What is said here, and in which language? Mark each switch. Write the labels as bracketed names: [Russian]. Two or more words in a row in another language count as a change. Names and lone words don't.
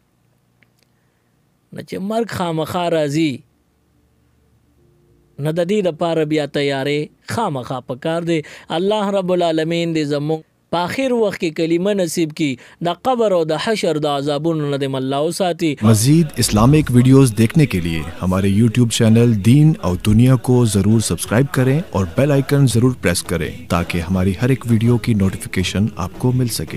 [Pashto] نه چې مرګ خامخا راځي نه د دې دپاره بیا تیارې خامخا پکار دی. الله رب العالمین دې زموږ په آخر وخت کې کلمه نصیب کی د قبر او د حشر د عذابونو نه دې الله وساتي. [Urdu] مزید [English] Islamic videos [Urdu] دیکھنے کے لیے ہمارے [English] YouTube channel [Urdu] دین اور دنیا کو ضرور سبسکرائب کریں اور [English] bell icon [Urdu] ضرور پریس کریں تاکہ ہماری ہر ایک ویڈیو کی نوٹیفیکیشن آپ کو مل سکے.